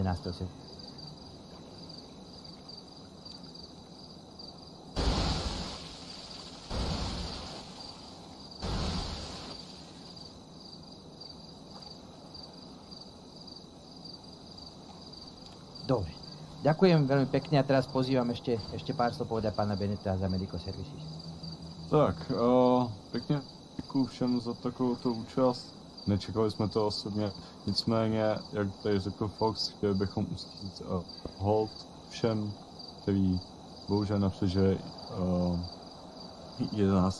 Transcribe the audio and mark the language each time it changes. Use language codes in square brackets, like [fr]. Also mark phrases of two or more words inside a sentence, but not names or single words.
[sk] septembra. Dobre. Ďakujem veľmi pekne a teraz pozývam ešte pár slov povedať pána Beneta za Medico Services. [cs] Tak, pekne děkuji všem za takovouto účast. nečekali jsme to osobně. Nicméně, jak tady řekl Fox, chtěli bychom ustít hold všem, který bohužel nepřežili 11.